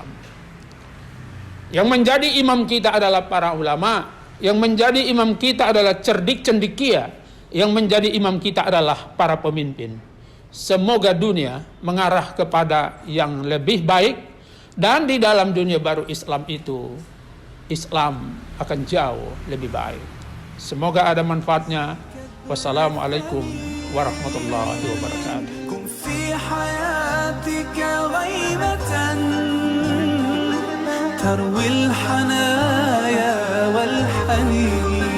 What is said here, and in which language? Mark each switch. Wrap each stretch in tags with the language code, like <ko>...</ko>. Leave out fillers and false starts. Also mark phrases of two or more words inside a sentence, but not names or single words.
<id>Yang menjadi imam kita adalah para ulama, yang menjadi imam kita adalah cerdik cendekia, yang menjadi imam kita adalah para pemimpin. Semoga dunia mengarah kepada yang lebih baik, dan di dalam dunia baru Islam itu, Islam akan jauh lebih baik. Semoga ada manfaatnya.</id> <ar>والسلام عليكم ورحمة الله وبركاته. كن في حياتك غائبة تروي الحنايا والحنين.</ar>